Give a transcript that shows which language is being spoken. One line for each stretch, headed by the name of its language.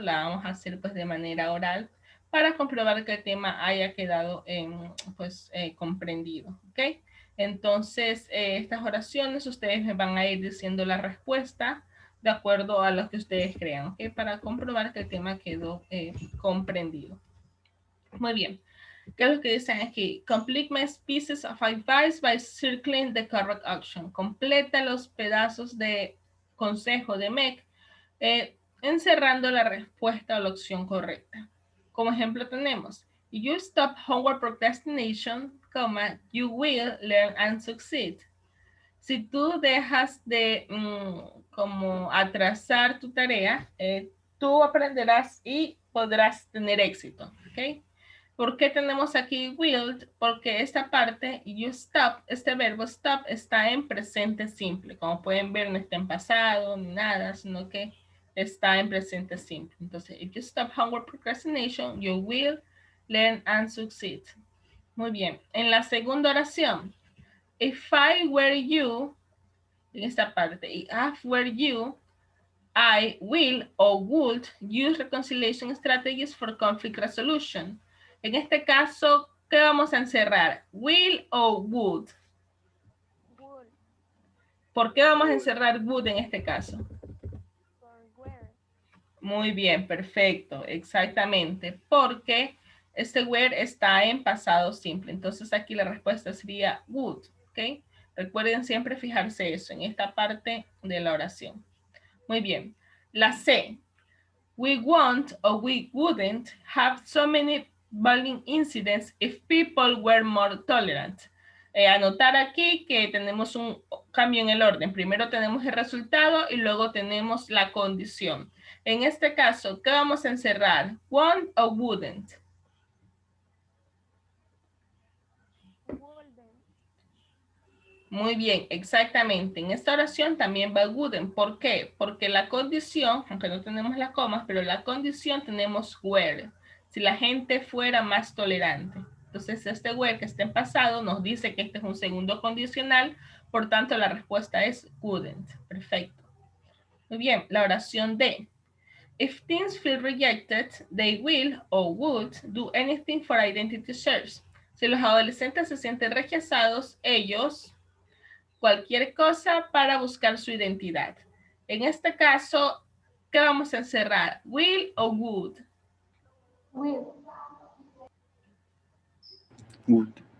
Spanish: La vamos a hacer pues de manera oral para comprobar que el tema haya quedado comprendido. ¿Ok? Entonces, estas oraciones ustedes me van a ir diciendo la respuesta de acuerdo a lo que ustedes crean, ¿ok? Para comprobar que el tema quedó comprendido. Muy bien. ¿Qué es lo que dicen aquí?
English: Complete my pieces of advice by circling the correct action.
Spanish: Completa los pedazos de consejo de Meg encerrando la respuesta o la opción correcta. Como ejemplo tenemos,
English: you stop homework procrastination, you will learn and succeed.
Spanish: Si tú dejas de como atrasar tu tarea, tú aprenderás y podrás tener éxito, ¿ok? ¿Por qué tenemos aquí will? Porque esta parte,
English: you stop,
Spanish: este verbo stop está en presente simple. Como pueden ver, no está en pasado ni nada, sino que está en presente simple. Entonces,
English: if you stop homework procrastination, you will learn and succeed.
Spanish: Muy bien. En la segunda oración,
English: if I were you,
Spanish: en esta parte,
English: if I were you, I will or would use reconciliation strategies for conflict resolution.
Spanish: En este caso, ¿qué vamos a encerrar? ¿Will o would?
English: Would.
Spanish: ¿Por qué vamos a encerrar would en este caso? Por where. Muy bien, perfecto, exactamente. Porque este where está en pasado simple. Entonces aquí la respuesta sería would, ¿ok? Recuerden siempre fijarse eso en esta parte de la oración. Muy bien. La C.
English: We won't or we wouldn't have so many bullying incidents if people were more tolerant.
Spanish: Anotar aquí que tenemos un cambio en el orden. Primero tenemos el resultado y luego tenemos la condición. En este caso, ¿qué vamos a encerrar? ¿Won't o wouldn't?
English: Wouldn't.
Spanish: Muy bien, exactamente. En esta oración también va wouldn't. ¿Por qué? Porque la condición, aunque no tenemos las comas, pero la condición tenemos were. Si la gente fuera más tolerante. Entonces, este were que está en pasado nos dice que este es un segundo condicional. Por tanto, la respuesta es wouldn't. Perfecto. Muy bien, la oración D.
English: If teens feel rejected, they will or would do anything for identity search.
Spanish: Si los adolescentes se sienten rechazados, ellos cualquier cosa para buscar su identidad. En este caso, ¿qué vamos a encerrar? ¿Will o would?
English: Will. Would.